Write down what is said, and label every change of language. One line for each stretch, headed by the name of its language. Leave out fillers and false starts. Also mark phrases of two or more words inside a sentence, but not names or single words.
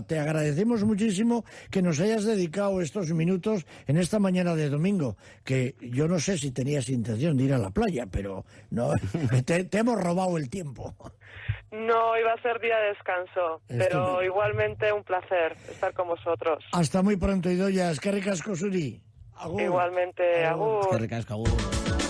Spanish: Te agradecemos muchísimo que nos hayas dedicado estos minutos en esta mañana de domingo, que yo no sé si tenías intención de ir a la playa, pero no, te hemos robado el tiempo. No, iba a ser día de descanso, pero igualmente un placer estar con vosotros. Hasta muy pronto,
Basque: Idoia. Eskerrik asko zuri. Agur.
Spanish: Igualmente, agur.
Basque: Eskerrik asko, agur.